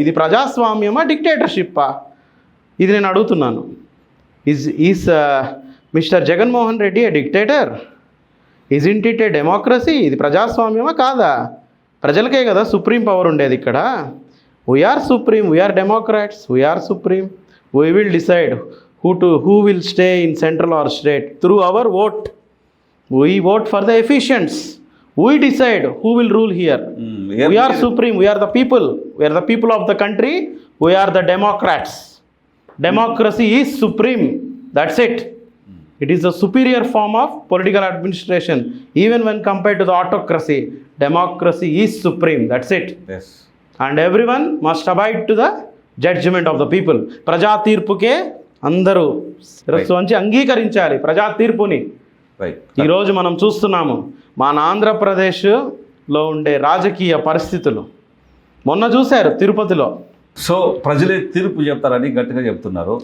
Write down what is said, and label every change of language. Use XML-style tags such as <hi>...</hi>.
<te>ఇది ప్రజాస్వామ్యమా, డిక్టేటర్షిప్పా? ఇది నేను అడుగుతున్నాను.</te> <en>Is mister Jaganmohan Reddy a dictator? Isn't it a democracy?</en> <te>ఇది ప్రజాస్వామ్యమా కాదా? ప్రజలకే కదా సుప్రీం పవర్ ఉండేది ఇక్కడ.</te> <en>We are supreme, we are democrats, we are supreme. We will decide who will stay in central or state through our vote. We vote for the efficients. We decide who will rule here. We are supreme, we are the people. We are the people of the country. We are the democrats. Democracy is supreme. That's it. It is a superior form of political administration. Even when compared to the autocracy, democracy is supreme. That's it. Yes. And everyone must abide to the judgment of the people.</en> <te>ప్రజా తీర్పుకే అందరూ శిరస్సు వంచి అంగీకరించాలి ప్రజా తీర్పుని. ఈరోజు మనం చూస్తున్నాము మన ఆంధ్రప్రదేశ్లో ఉండే రాజకీయ పరిస్థితులు. మొన్న చూశారు తిరుపతిలో. సో ప్రజలే తీర్పు చెప్తారని గట్టిగా చెప్తున్నారు.</te>